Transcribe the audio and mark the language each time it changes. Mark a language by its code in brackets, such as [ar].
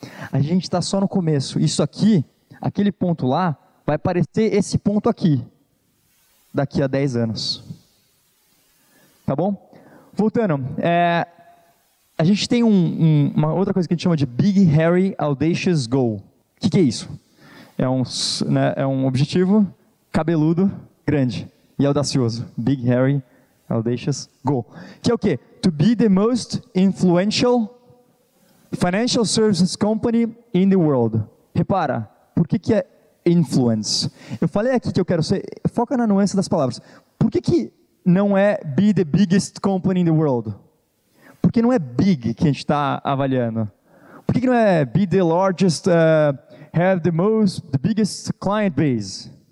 [pt] A gente está só no começo. Isso aqui, aquele ponto lá, vai parecer esse ponto aqui, daqui a 10 anos. Tá bom? Voltando, a gente tem uma outra coisa que a gente chama de Big, Hairy, Audacious Goal. O que é isso? É um objetivo cabeludo, grande e audacioso. [en] Big, Hairy, Audacious Goal. [pt] Que é o quê? [en] To be the most influential financial services company in the world. [pt] Repara, por que é influence? Eu falei aqui que eu quero ser... Foca na nuance das palavras. Por que não é [en] be the biggest company in the world? [pt] Porque não é big que a gente está avaliando. Por que não é [en] be the largest, have the biggest client base?